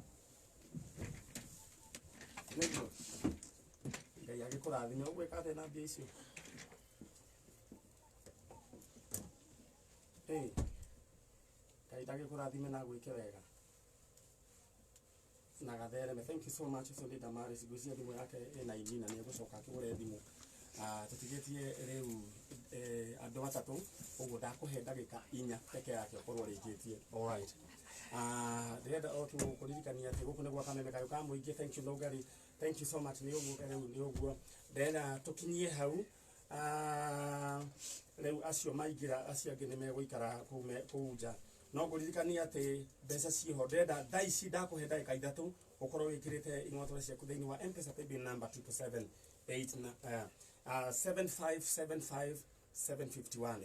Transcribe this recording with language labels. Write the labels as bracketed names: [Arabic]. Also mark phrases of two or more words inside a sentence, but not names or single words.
[Kikuyu] Nĩguo Ngai agĩkũrathime ũgwĩka atĩa na mbia icio? Ngai agĩkũrathime na gwĩke wega na gathereme. [English] Thank you so much. [Kikuyu] Ũcio nĩ Damaris, ngwĩciria thimũ yake ĩna ini na nĩ egũcoka akĩgũre thimũ. Tũtigĩtie rĩu andũ atatũ ũguo ndakũhe ndagĩka 4 peke yake ũkorwo rĩngĩtie. Alright. Ndĩrenda o tu kũririkania atĩ gũkũ nĩ gwa kameme kayo ka mũingĩ. [English] Thank you Nogari, thank you so much. [Kikuyu] Nĩ ũguo ndĩrenda tũkinyie hau rĩu acio maingĩra acio angĩ nĩ megũikara kũu nja. No ngũririkania atĩ mbeca ciĩho. Ndĩrenda thaa ici ndakũhe ndagĩka 3 ũkorwo wĩkĩrĩte ing'otore ciaku thĩinĩ wa M-Pesa [English] paybill number [Kikuyu] 777875751.